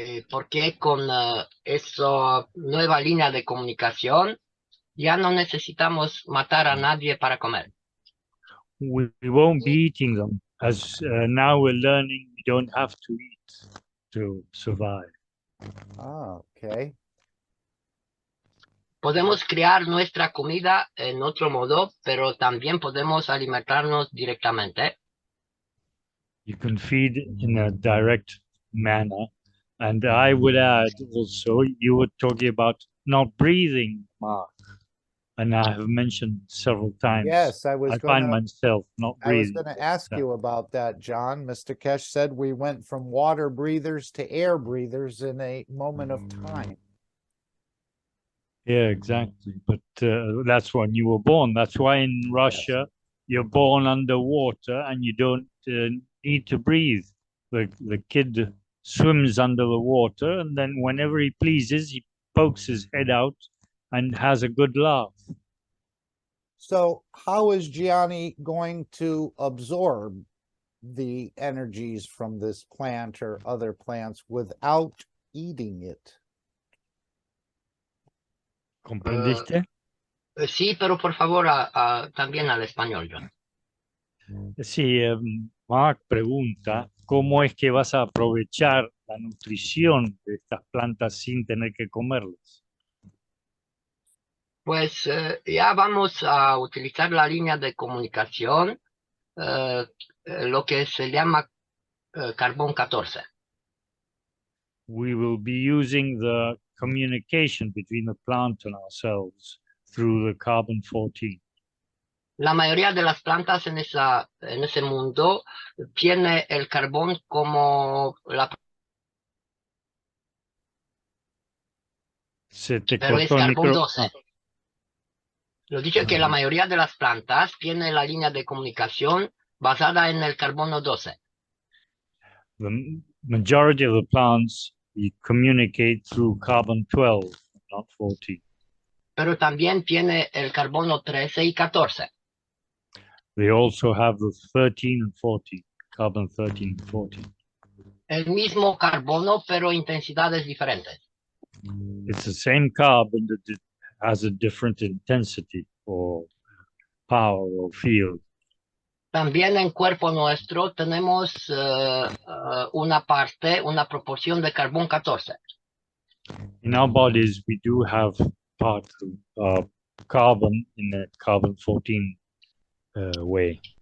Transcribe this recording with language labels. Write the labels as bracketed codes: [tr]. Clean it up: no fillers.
[es] Porque con esa nueva línea de comunicación ya no necesitamos matar a nadie para comer. [en] We won't be eating them, as now we're learning we don't have to eat to survive. Ah, okay. [es] Podemos crear nuestra comida en otro modo, pero también podemos alimentarnos directamente. [en] You can feed in a direct manner. And I would add also, you were talking about not breathing, Mark. And I have mentioned several times. Yes, I find myself not breathing. I was going to ask you about that, John. Mr. Kesh said we went from water breathers to air breathers in a moment of time. Yeah, exactly. But that's when you were born. That's why in Russia, you're born underwater and you don't need to breathe. The kid swims under the water, and then whenever he pleases, he pokes his head out and has a good laugh. So how is Gianni going to absorb the energies from this plant or other plants without eating it? [es] ¿Comprendiste? Sí, pero por favor, también al español, John. Sí, Mark pregunta, ¿cómo es que vas a aprovechar la nutrición de estas plantas sin tener que comerlas? Pues ya vamos a utilizar la línea de comunicación, lo que se llama carbón 14. [en] We will be using the communication between the plant and ourselves through the carbon 14. [es] La mayoría de las plantas en ese mundo tiene el carbón como la... Pero es carbón 12. Lo dicho que la mayoría de las plantas tiene la línea de comunicación basada en el carbono 12. [en] The majority of the plants communicate through carbon 12, not 14. [es] Pero también tiene el carbono 13 y 14. [en] They also have the 13 and 14, carbon 13 and 14. [es] El mismo carbono, pero intensidades diferentes. [en] It's the same carbon that it has a different intensity or power or field. [es] También en cuerpo nuestro tenemos una proporción de carbón 14. [en] In our bodies, we do have part of carbon in a carbon 14 way.